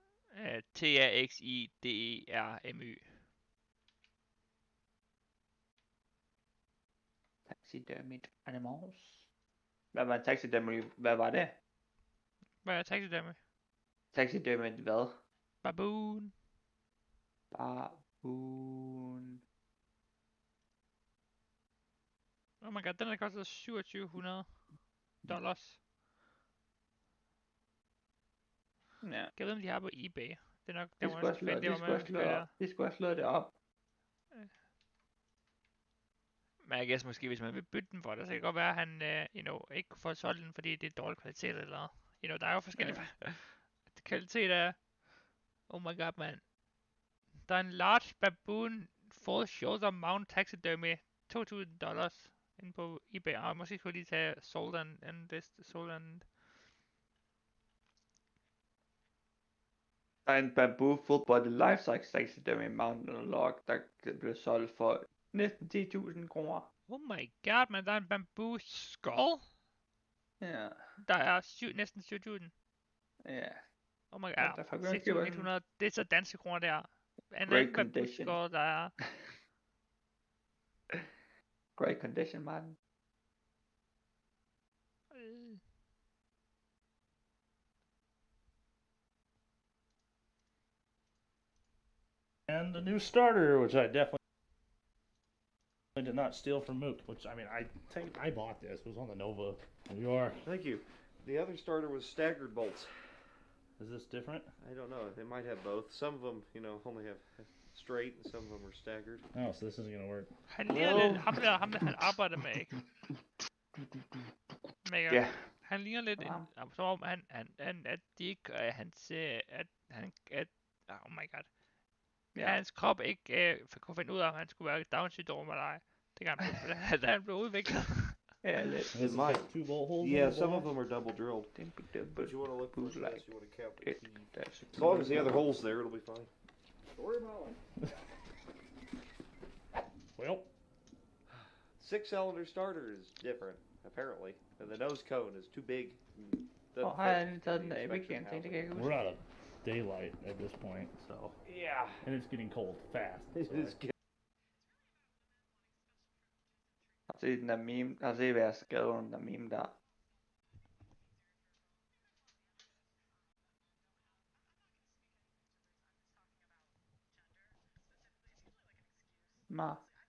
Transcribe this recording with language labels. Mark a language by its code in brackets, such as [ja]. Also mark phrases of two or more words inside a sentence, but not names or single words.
[en] TAXIDERMY. Taxidermied animals. [da] Hvad var taxidermy? Hvad var det? Hvad er taxidermy? Taxidermied hvad? [en] Baboon. Baboon. Oh my god, [da] den der koster $2700. Ja. Jeg ved, om de har på eBay. Det er nok, De skulle have slået det op. Men jeg gætter måske, hvis man vil bytte den for det, så kan det godt være, at han ikke kunne få solgt den, fordi det er dårlig kvalitet eller... der er jo forskellige kvalitet af... [en] Oh my god, man. [da] Der er en [en] large baboon full shoulder mount taxidermy. [da] $2,000 inde på eBay. Og måske skulle lige tage [en] sold and [da] Der er en [en] bamboo full body life size taxidermy mountain log, [da] der blev solgt for næsten 10.000 kroner. [en] Oh my god, man. [da] Der er en bamboo skull. Ja. Der er næsten 7.000. Ja. [en] Oh my god, 6.100. [da] Det er så danske kroner der. [en] Great condition. [da] Der er... [en] Great condition, man. And the new starter, which I definitely did not steal from Mook. Which, I mean, I bought this. It was on the Nova. There you are. Thank you. The other starter was staggered bolts. Is this different? I don't know. They might have both. Some of them, only have straight, and some of them are staggered. Oh, so this isn't gonna work. [da] Han ligner lidt ham der han arbejder med, ikke? Ja. Han ligner lidt, som om at de ikke, [en] oh my god. [da] Ja. Hans krop ikke kunne finde ud af, om han skulle være Down syndrom eller ej. Det kan han blive udviklet. [en] Yeah, let This might. got 2 bolt holes. Yeah, in the some of bottom. them are double drilled. But you want to look for boot this, like you want to count the it. key. That's As long as the other hole's there, it'll be fine. Story of my life. Well, 6-cylinder starter is different, apparently. And the nose cone is too big. [da] Og har han taget den der Epic Game ting, det kan jeg ikke huske. [en] we're out of daylight at this point, so Yeah. and it's getting cold fast. It so- is [da] Har set den der meme, har set hvad jeg skrev under den der meme der. Ma.